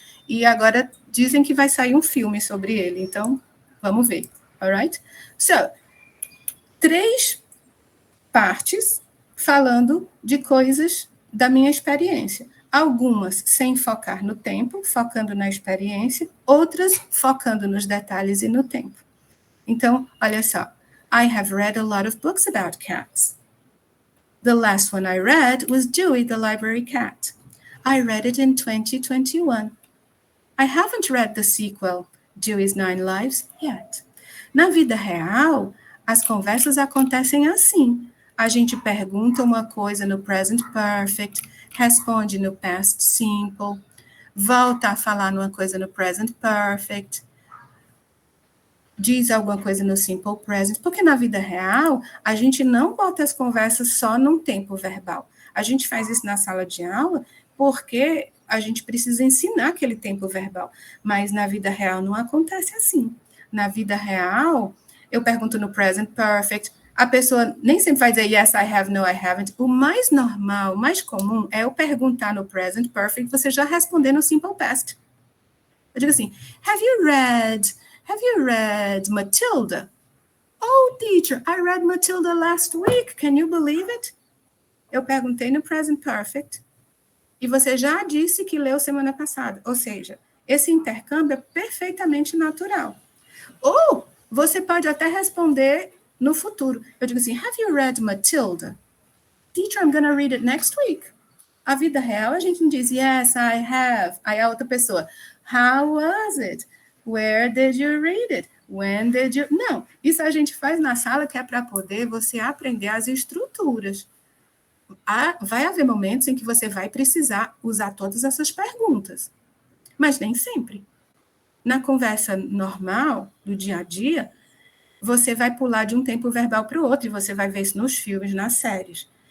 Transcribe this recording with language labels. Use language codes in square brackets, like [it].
[pt] E agora dizem que vai sair um filme sobre ele. Então, vamos ver. [en] Alright? [pt] So, 3 partes falando de coisas da minha experiência. Algumas sem focar no tempo, focando na experiência. Outras focando nos detalhes e no tempo. Então, olha só. [en] I have read a lot of books about cats. The last one I read was Dewey, the Library Cat. I read it in 2021. I haven't read the sequel, Dewey's Nine Lives, yet. [pt] Na vida real, as conversas acontecem assim. A gente pergunta uma coisa no present perfect, responde no past simple, volta a falar numa coisa no present perfect, diz alguma coisa no simple present, porque na vida real, a gente não bota as conversas só num tempo verbal. A gente faz isso na sala de aula porque a gente precisa ensinar aquele tempo verbal, mas na vida real não acontece assim. Na vida real, eu pergunto no present perfect, a pessoa nem sempre vai dizer [en] yes, I have, no, I haven't. [pt] O mais normal, o mais comum é eu perguntar no present perfect, você já responder no simple past. Eu digo assim, [en] Have you read Matilda? Oh, teacher, I read Matilda last week. Can you believe it? [pt] Eu perguntei no present perfect e você já disse que leu semana passada. Ou seja, esse intercâmbio é perfeitamente natural. Ou você pode até responder no futuro. Eu digo assim, [en] Have you read Matilda? Teacher, I'm going to read it next week. [pt] A vida real, a gente não diz, [en] yes, I have. [pt] Aí a outra pessoa, [en] how was it? Where did you read it? When did you... [pt] Não, isso a gente faz na sala que é para poder você aprender as estruturas. Vai haver momentos em que você vai precisar usar todas essas perguntas, mas nem sempre. Na conversa normal, do dia a dia, você vai pular de um tempo verbal para o outro, e você vai ver isso nos filmes, nas séries.